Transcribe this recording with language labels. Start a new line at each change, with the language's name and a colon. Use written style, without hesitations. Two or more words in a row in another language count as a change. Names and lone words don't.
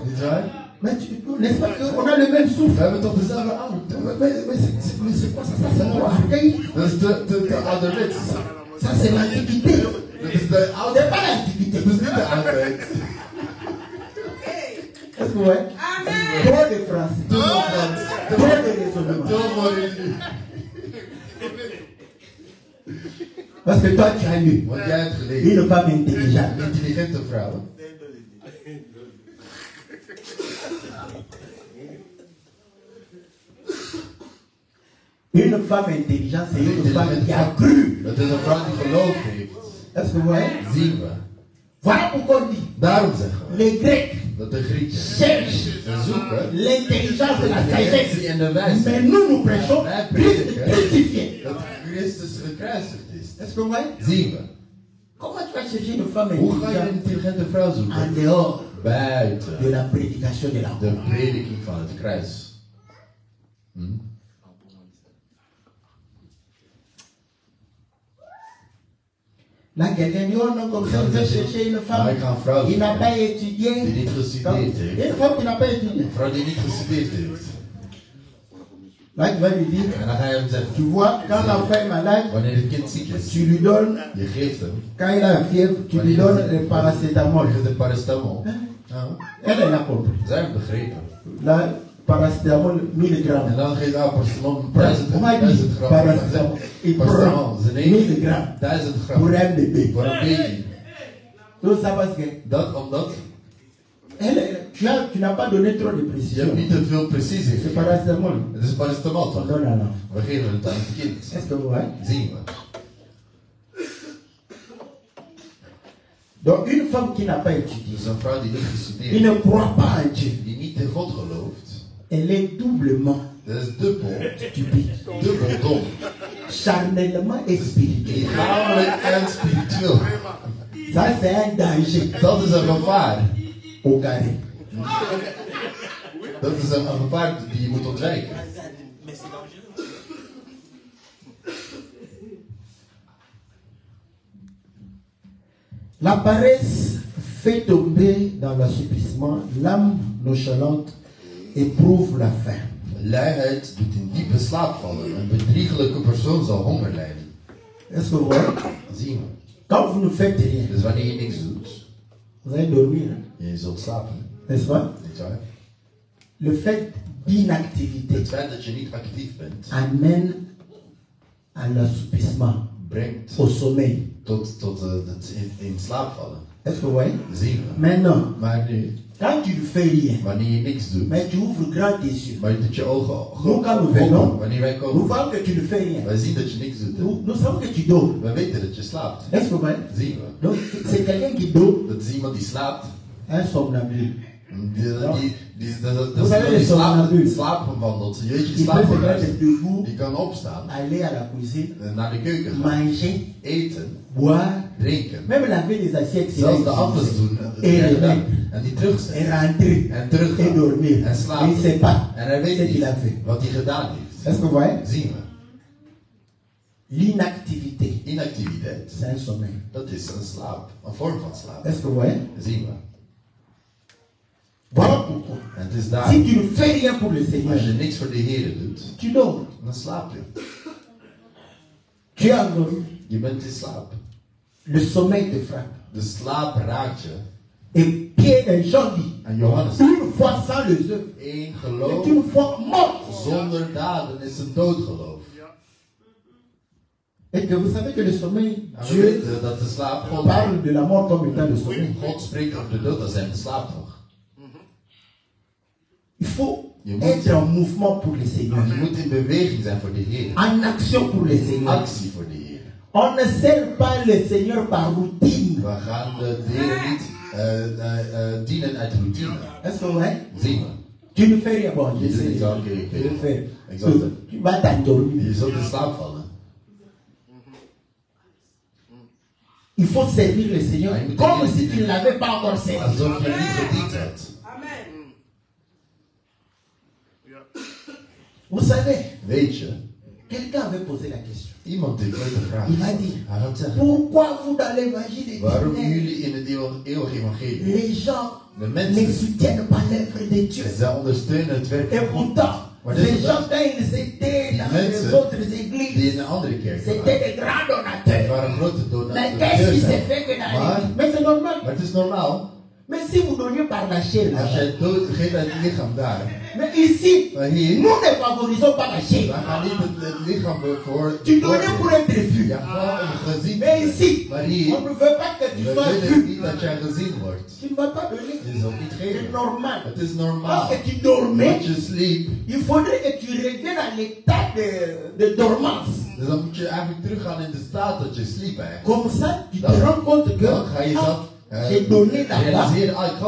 Dutch: Niet waar?
French: Mais n'est-ce pas qu'on a le même
Dutch: We
French: souffle?
Dutch: hebben toch dezelfde adem, toch?
French: Mais c'est quoi ça? Ça c'est trop archaïque.
Dutch: Dat is de ouderwets.
French: Ça c'est l'antiquité.
Dutch: Dat is de oude.
French: C'est pas l'antiquité.
Dutch: Dat is niet de oudheid.
French: Est-ce que vous voyez? Amen. Trop de français.
Dutch: Te veel Frans.
French: Trop de raisonnement.
Dutch: Te veel religie.
French: Parce que toi tu as lu
Dutch: Want jij hebt gelezen.
French: une femme intelligente.
Dutch: Intelligente vrouwen.
French: Une femme intelligente, c'est une femme qui a cru.
Dutch: Dat is een vrouw die geloof heeft.
French: Est-ce que vous voyez?
Dutch: Zien we.
French: Voilà pourquoi on dit
Dutch: Daarom zeggen we
French: les Grecs
Dutch: dat de Grieken
French: cherchent
Dutch: ze zoeken
French: l'intelligence et la
Dutch: intelligentie
French: sagesse.
Dutch: en de
French: Mais
Dutch: wijsheid.
French: nous prêchons Christ crucifié.
Dutch: Dat Christus gekruisigd is.
French: Est-ce que vous voyez?
Dutch: Zien we.
French: Comment tu vas chercher une femme
Dutch: Hoe ga je een
French: intelligente
Dutch: intelligente vrouw
French: en
Dutch: zoeken?
French: dehors
Dutch: Buiten
French: de la prédication de la
Dutch: de
French: croix?
Dutch: prediking van het kruis.
French: Là, quelqu'un dit, oh non, comme ça, vous allez chercher une femme
Dutch: Maar ik ga een vrouw
French: qui n'a
Dutch: zoeken
French: pas
Dutch: die
French: étudié.
Dutch: niet gestudeerd heeft.
French: Une femme qui n'a pas étudié.
Dutch: Een vrouw die niet gestudeerd heeft.
French: Là, tu vas lui dire,
Dutch: En dan ga je hem zeggen,
French: tu vois, quand l'enfant est malade,
Dutch: wanneer het kind ziek is,
French: tu lui donnes,
Dutch: je geeft hem,
French: quand il a la fièvre, tu lui donnes le paracétamol.
Dutch: je geeft hem paracetamol. Ja.
French: Elle a compris.
Dutch: Zij heeft begrepen.
French: Là, paracétamol 1000
Dutch: En
French: grammes.
Dutch: dan geeft hij paracetamol
French: On m'a
Dutch: 1000
French: dit
Dutch: gram.
French: paracétamol. Il
Dutch: Paracetamol,
French: prend
Dutch: ze
French: 1000
Dutch: neemt
French: grammes
Dutch: 1000
French: pour
Dutch: gram
French: un bébé.
Dutch: voor een baby.
French: Tout ça parce que
Dutch: Dat omdat
French: tu n'as pas donné trop de
Dutch: je
French: précision.
Dutch: hebt niet te veel precisie
French: C'est
Dutch: gegeven.
French: paracétamol.
Dutch: Het is paracetamol
French: On
Dutch: toch?
French: donne à l'enfant.
Dutch: We geven het aan het kind.
French: Est-ce que vous voyez?
Dutch: Zien we.
French: Donc, une femme qui n'a pas étudié,
Dutch: Dus een vrouw die niet
French: qui
Dutch: gestudeerd
French: ne croit pas en Dieu,
Dutch: die niet in God gelooft,
French: elle est doublement
Dutch: dat is dubbel,
French: stupide,
Dutch: dubbel dom.
French: charnellement et spirituelle.
Dutch: Lichamelijk en spiritueel.
French: Ça, c'est un danger
Dutch: Dat is een gevaar.
French: au carré.
Dutch: Dat is een gevaar die je moet ontwijken.
French: La paresse fait tomber dans l'assouplissement, l'âme nonchalante éprouve la faim.
Dutch: Luiheid doet in diepe slaap vallen. Een bedriegelijke persoon zal honger lijden.
French: Est-ce que vous voyez?
Dutch: Zien we.
French: Quand vous ne faites rien,
Dutch: Dus wanneer je niks doet,
French: vous allez dormir,
Dutch: je zult slapen.
French: n'est-ce pas?
Dutch: Niet waar?
French: Le fait d'inactivité
Dutch: Het feit dat je niet actief bent,
French: amène à l'assoupissement,
Dutch: brengt
French: au sommeil.
Dutch: tot het in slaap vallen.
French: Est-ce que vous voyez?
Dutch: Zien we.
French: Maintenant,
Dutch: Maar nu,
French: quand tu ne fais rien,
Dutch: wanneer je niks doet,
French: mais tu ouvres grand tes yeux,
Dutch: maar je doet je ogen
French: nous quand nous
Dutch: open,
French: venons,
Dutch: wanneer wij
French: nous
Dutch: komen,
French: voyons que tu ne fais rien.
Dutch: wij zien dat je niks doet.
French: Nous savons que tu dors.
Dutch: We weten dat je slaapt.
French: Est-ce que vous voyez?
Dutch: Zien we.
French: Donc, c'est quelqu'un qui dort,
Dutch: Dat is iemand die slaapt.
French: un somnambule.
Dutch: Dat is iemand die slaap wandelt. Jeetje,
French: Il peut se
Dutch: slaap.
French: mettre debout,
Dutch: Die kan opstaan,
French: aller à la cuisine,
Dutch: naar de keuken gaan,
French: manger,
Dutch: eten,
French: boire,
Dutch: drinken.
French: même laver les assiettes.
Dutch: Zelfs de afwas doen en die terugzetten.
French: Et rentrer,
Dutch: En teruggaan.
French: et dormir.
Dutch: En slapen.
French: Il ne sait pas
Dutch: En hij
French: ce
Dutch: weet
French: qu'il a
Dutch: niet
French: fait.
Dutch: wat hij gedaan heeft.
French: Est-ce que vous voyez?
Dutch: Zien we.
French: L'inactivité,
Dutch: Inactiviteit,
French: c'est un sommeil.
Dutch: dat is een slaap. Een vorm van slaap.
French: Est-ce que vous voyez?
Dutch: Zien we.
French: Voilà pourquoi.
Dutch: En het is daar.
French: Si tu ne fais rien pour le Seigneur,
Dutch: Als je niks voor de Heer doet,
French: tu dors.
Dutch: dan slaap je.
French: Tu es endormi.
Dutch: Je bent in slaap.
French: Le sommeil te frappe.
Dutch: De slaap raakt je.
French: Et Pierre et Jean dit,
Dutch: En Johannes,
French: une foi sans les œuvres
Dutch: één
French: est
Dutch: geloof
French: une foi morte.
Dutch: zonder daden is een doodgeloof.
French: Et que vous savez que le sommeil,
Dutch: En we
French: Dieu
Dutch: weten dat de slaap God,
French: parle de la mort comme étant le sommeil.
Dutch: God spreekt over de dood als zijn slaap nog.
French: Il faut
Dutch: Je moet-
French: être en mouvement pour le Seigneur.
Dutch: Je moet in beweging zijn voor de Heer.
French: En action pour le Seigneur.
Dutch: Actie voor de Heer.
French: On ne sert pas le Seigneur par routine.
Dutch: We gaan de Heer niet dienen uit routine.
French: Est-ce que vous voyez?
Dutch: Zien we.
French: Tu ne fais rien. Bon, je
Dutch: Je doet
French: sais.
Dutch: niet zo, oké,
French: Je le fais. Exact. Tu vas t'endormir.
Dutch: Je zult in slaap vallen.
French: Il faut servir le Seigneur Ah, il me comme dit- si tu ne l'avais pas encore servi.
Dutch: Alsof je niet gediend hebt.
French: Vous savez,
Dutch: Weet je,
French: quelqu'un avait posé la question.
Dutch: iemand heeft ooit gevraagd.
French: Il m'a dit,
Dutch: Hij had zeggen,
French: pourquoi vous dans l'évangile
Dutch: waarom
French: éternel,
Dutch: jullie in het eeuwige evangelie,
French: les gens
Dutch: de
French: ne
Dutch: mensen,
French: soutiennent pas l'œuvre de Dieu?
Dutch: zij ondersteunen het werk
French: Et
Dutch: van God.
French: pourtant,
Dutch: Maar
French: ces
Dutch: dit is
French: gens, quand ils étaient
Dutch: Die
French: dans les
Dutch: mensen
French: autres
Dutch: die
French: églises,
Dutch: in een andere kerk
French: c'était
Dutch: waren.
French: des grands
Dutch: Het
French: donateurs.
Dutch: waren grote
French: Mais qu'est-ce qui s'est
Dutch: donateurs.
French: fait que dans
Dutch: Maar,
French: l'église? Mais c'est normal.
Dutch: maar het is normaal.
French: Mais si vous donniez par la chair,
Dutch: Als
French: là-bas.
Dutch: jij dood geeft uit het lichaam daar.
French: Mais ici,
Dutch: Maar hier,
French: nous ne favorisons pas la chair.
Dutch: wij gaan niet het lichaam voor.
French: Tu donnais pour être vu.
Dutch: Ja, gewoon een gezien.
French: Mais ici,
Dutch: Maar
French: on
Dutch: hier,
French: ne veut pas que tu
Dutch: we
French: sois
Dutch: willen
French: vu.
Dutch: niet dat jij gezien wordt.
French: Tu ne vas pas donner.
Dutch: Je zult niet
French: C'est
Dutch: geven.
French: normal.
Dutch: Het is normaal.
French: Parce que tu dormais,
Dutch: Dat je sliep.
French: il faudrait que tu reviennes à l'état de dormance.
Dutch: Dus dan moet je eigenlijk teruggaan in de staat dat je sliep eigenlijk.
French: Comme ça, tu te rends compte que
Dutch: Dan ga je zelf
French: j'ai donné là-bas
Dutch: realiseren, ik gaf